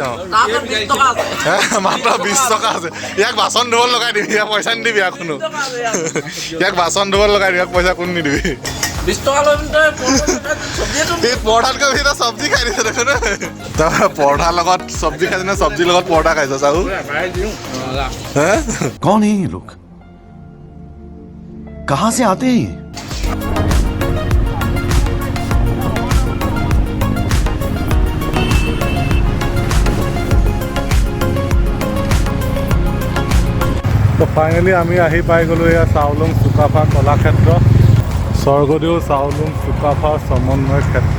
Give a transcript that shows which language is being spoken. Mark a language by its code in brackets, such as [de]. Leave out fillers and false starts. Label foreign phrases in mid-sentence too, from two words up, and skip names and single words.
[as] অঁ মাত্ৰ 20 টকা আছে। ইয়াক বাচন ধুব লগাই দিবি, ইয়াক পইচা নিদিবি। কোনো ইয়াক বাচন ধুব লগাই দিবি, ইয়াক পইচা কোনো নিদিবি। 20 টকা লৈ পৰঠাতকৈ বেছি তই চব্জি খাই দিছ দেখোন। তই পৰঠাৰ লগত চব্জি খাইছ নে চব্জিৰ লগত পৰঠা খাইছ চাহু? [hi] कौन है ये लोग? कहां से आते हैं? [as] তো ফাইনেলি আমি আহি পাই গ'লোঁ এয়া চাউলুং চুকাফা কলাক্ষেত্ৰ, স্বৰ্গদেউ চাউলুং চুকাফা সমন্বয় ক্ষেত্ৰ।